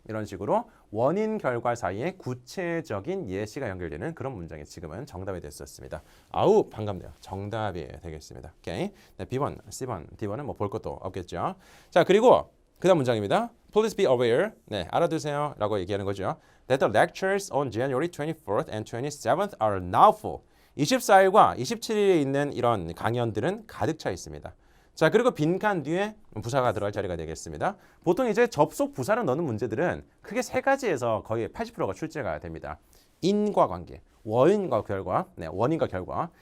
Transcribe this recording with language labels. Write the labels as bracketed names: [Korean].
[Korean] 이런 식으로 원인 결과 사이에 구체적인 예시가 연결되는 그런 문장이 지금은 정답이 됐었습니다. 아우 반갑네요. 정답이 되겠습니다. 오케이. 네, B번, C번, D번은 뭐 볼 것도 없겠죠. 자, 그리고 그다음 문장입니다. [English] Please be aware. [Korean] 네, 알아두세요. 라고 얘기하는 거죠. [English] That the lectures on January 24th and 27th are now full. [Korean] 24일과 27일에 있는 이런 강연들은 가득 차 있습니다. 자, 그리고 빈칸 뒤에 부사가 들어갈 자리가 되겠습니다. 보통 이제 접속 부사를 넣는 문제들은 크게 세 가지에서 거의 80%가 출제가 됩니다. 인과 관계, 원인과 결과, 네, 원인과 결과.